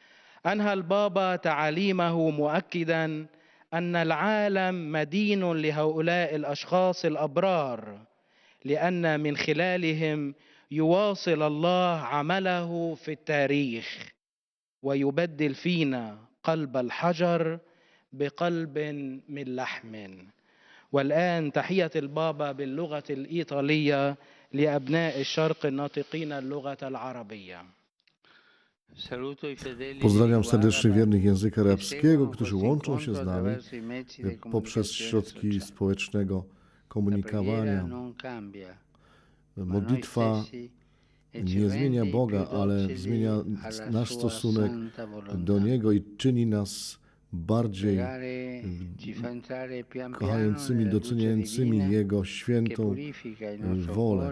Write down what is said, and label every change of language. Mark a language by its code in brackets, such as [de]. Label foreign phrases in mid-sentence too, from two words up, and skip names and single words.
[ar] أنهى البابا تعاليمه مؤكدا أن العالم مدين لهؤلاء الأشخاص الأبرار، لأن من خلالهم يواصل الله عمله في التاريخ ويبدل فينا قلب الحجر بقلب من لحم. والآن تحية البابا باللغة الإيطالية لأبناء الشرق الناطقين اللغة العربية. [pl] Pozdrawiam serdecznie wiernych języka arabskiego, którzy łączą się z nami poprzez środki społecznego komunikowania. Modlitwa nie zmienia Boga, ale zmienia nasz stosunek do Niego i czyni nas bardziej kochającymi, doceniającymi Jego świętą wolę.